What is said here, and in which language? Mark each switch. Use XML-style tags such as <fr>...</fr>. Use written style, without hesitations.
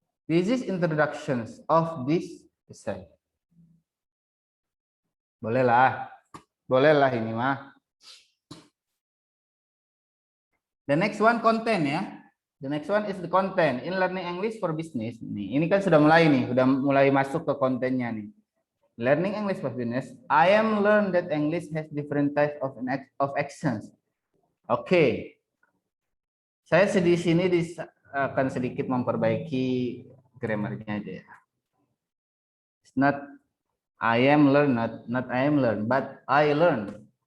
<en>This is introductions of this essay.</en> <id>Bolehlah ini mah.</id> <en>The next one content ya. The next one is the content in learning English for business.</en> <id>Ini kan sudah mulai nih, sudah mulai masuk ke kontennya nih.</id> <en>Learning English for business. I am learned that English has different types of actions. Oke.</en> <id>Saya di sini akan sedikit memperbaiki grammarnya aja ya.</id> <en>It's not I am learned, not I am learned, but I learned.</en>